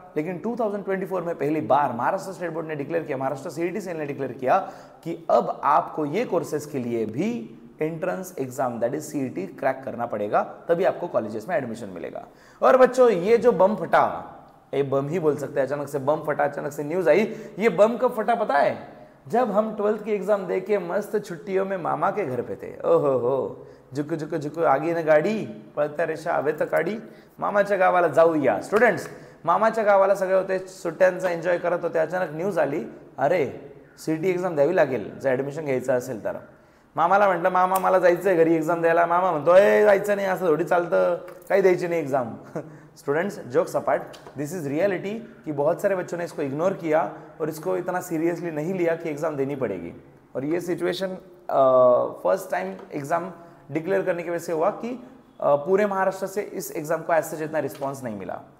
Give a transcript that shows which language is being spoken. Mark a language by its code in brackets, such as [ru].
[hi] लेकिन 2024 में पहली बार महाराष्ट्र स्टेट बोर्ड ने डिक्लेयर किया, महाराष्ट्र CET सेल ने डिक्लेयर किया कि अब आपको ये कोर्सेज के लिए भी entrance exam that is CET crack करना पड़ेगा, तभी आपको कॉलेजेस में एडमिशन मिलेगा। और बच्चों, ये जो बम फटा, ये बम ही बोल सकते हैं, अचानक से बम फटा, अचानक से न्यूज आई। ये बम कब फटा पता है? जब हम 12th की एग्जाम दे के मस्त छुट्टियों में मामा के घर पे थे। [mr] ओहो हो, झुक झुक झुक आगे न गाडी पळत्या रेषा हवे तर काढी, मामाच्या गावाला जाऊया। स्टुडंट्स, मामाच्या गावाला सगळे होते, सुट्ट्यांचा एन्जॉय करत होते। अचानक न्यूज आली, अरे CET एक्झाम द्यावी लागेल जर ॲडमिशन घ्यायचं असेल तर। मामाला म्हटलं, मामा मला जायचंय घरी एग्जाम द्यायला। मामा म्हणतो, जायचं नाही, असं थोडी चालतं, काही द्यायची नाही exam. [hi] Students, [en] jokes apart, this is reality [hi] कि बहुत सारे बच्चों ने इसको इग्नोर किया और इसको इतना सीरियसली नहीं लिया कि एग्जाम देनी पड़ेगी। और ये situation first time exam declare करने की वजह से हुआ कि पूरे महाराष्ट्र से इस एग्जाम को ऐसे जितना रिस्पॉन्स नहीं मिला।